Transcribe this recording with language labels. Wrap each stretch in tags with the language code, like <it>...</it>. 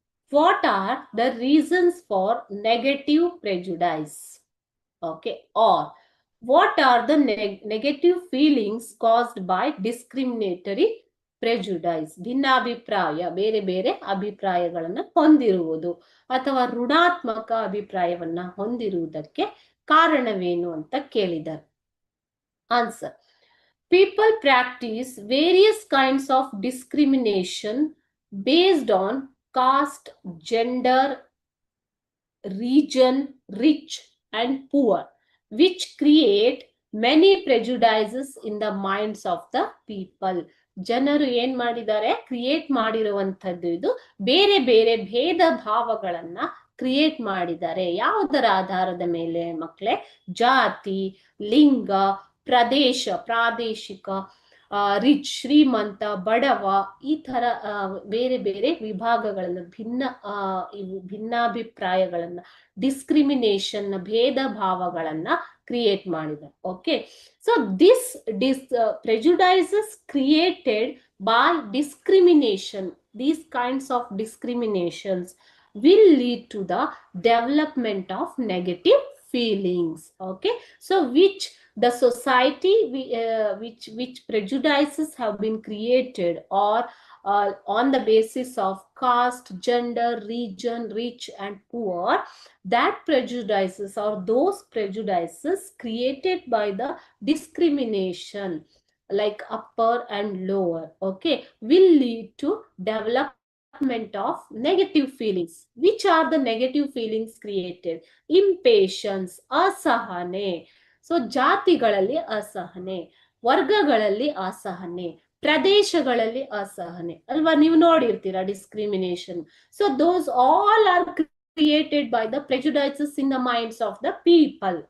<en>What are the reasons for negative prejudice? Okay, or what are the negative feelings caused by discriminatory prejudice?</en> <kn>ಭಿನ್ನಾಭಿಪ್ರಾಯ, ಬೇರೆ ಬೇರೆ ಅಭಿಪ್ರಾಯಗಳನ್ನ ಹೊಂದಿರುವುದು ಅಥವಾ ಋಣಾತ್ಮಕ ಅಭಿಪ್ರಾಯವನ್ನ ಹೊಂದಿರುವುದಕ್ಕೆ ಕಾರಣವೇನು ಅಂತ ಕೇಳಿದ್ದಾರೆ.</kn> <en>Answer: people practice various kinds of discrimination based on caste, gender, region, rich and poor, which create many prejudices in the minds of the people.</en> <kn>ಜನರು ಏನ್ ಮಾಡಿದ್ದಾರೆ, ಕ್ರಿಯೇಟ್ ಮಾಡಿರುವಂತದ್ದು ಇದು ಬೇರೆ ಬೇರೆ ಭೇದ ಭಾವಗಳನ್ನ ಕ್ರಿಯೇಟ್ ಮಾಡಿದ್ದಾರೆ. ಯಾವುದರ ಆಧಾರದ ಮೇಲೆ ಮಕ್ಕಳೇ? ಜಾತಿ, ಲಿಂಗ, ಪ್ರದೇಶ, ಪ್ರಾದೇಶಿಕ, ರಿಚ್ ಶ್ರೀಮಂತ, ಬಡವ, ಈ ತರ ಬೇರೆ ಬೇರೆ ವಿಭಾಗಗಳನ್ನ ಭಿನ್ನಾಭಿಪ್ರಾಯಗಳನ್ನ ಡಿಸ್ಕ್ರಿಮಿನೇಷನ್ ಭೇದ ಭಾವಗಳನ್ನ ಕ್ರಿಯೇಟ್ ಮಾಡಿದ್ದಾರೆ.</kn> <en>Okay, so this prejudices created by discrimination, these kinds of discriminations will lead to the development of negative feelings. Okay, so which the society which prejudices have been created or on the basis of caste, gender, region, rich and poor, that prejudices or those prejudices created by the discrimination like upper and lower, okay, will lead to development of negative feelings. Which are the negative feelings created? Impatience, asahane.</en> <kn>So ಜಾತಿಗಳಲ್ಲಿ ಅಸಹನೆ, ವರ್ಗಗಳಲ್ಲಿ ಅಸಹನೆ, ಪ್ರದೇಶಗಳಲ್ಲಿ ಅಸಹನೆ ಅಲ್ವಾ? ನೀವು ನೋಡಿರ್ತೀರಾ discrimination.</kn> <en>So those all are created by the prejudices in the minds of the people.</en>